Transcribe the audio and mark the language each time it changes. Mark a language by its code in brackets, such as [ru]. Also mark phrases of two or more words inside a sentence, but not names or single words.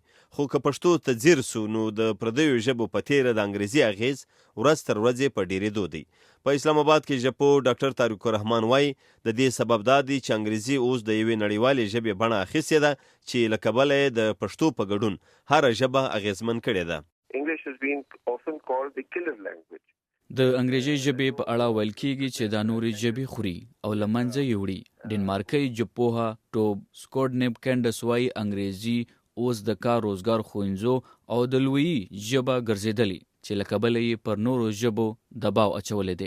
[ps] خو که پښتو ته ځیر سو نو د پردیو ژبو په تیره د انګریزي اغیز ورځ تر ورځې په ډیرېدو دی. په اسلام آباد کې ژبپوه ډاکټر طارق الرحمن وایي د دې سبب دا دی چې انګریزي اوس د یوې نړیوالې ژبې بڼه اخیستې ده چې له کبله یې د پښتو په ګډون هره ژبه اغیزمن کړې ده. [en] English has been often called the killer language. [ps] د انګریزي ژبې په اړه ویل کېږي چې دا نورې ژبې خوري او له منځه یې وړي. ډنمارکي ژبپوه ټوب سکوډنیپ کینډس وایي انګریزي اوس د کار روزګار ښوونځو او د لویي ژبه ګرځېدلې چې له کبله یې پر نورو ژبو دباو اچولی دی.